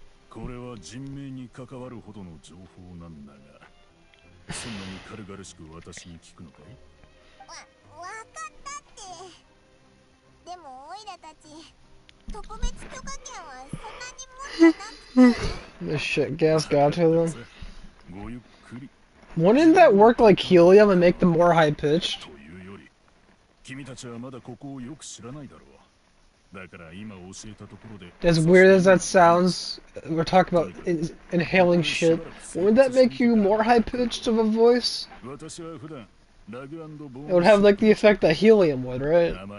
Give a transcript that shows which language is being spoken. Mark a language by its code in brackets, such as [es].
[ja] これは人命に関わるほどの情報なんだが、そんなに軽々しく私に聞くのかい？わかったって。でもオイラたち特別許可権はそんなに持ってなくて。 [en] This shit gas got to them. Wouldn't that work like helium and make them more high pitched? [ja] 君たちはまだここをよく知らないだろう。 [en] As weird as that sounds, we're talking about inhaling shit. Wouldn't that make you more high-pitched of a voice? It would have like the effect that helium would, right?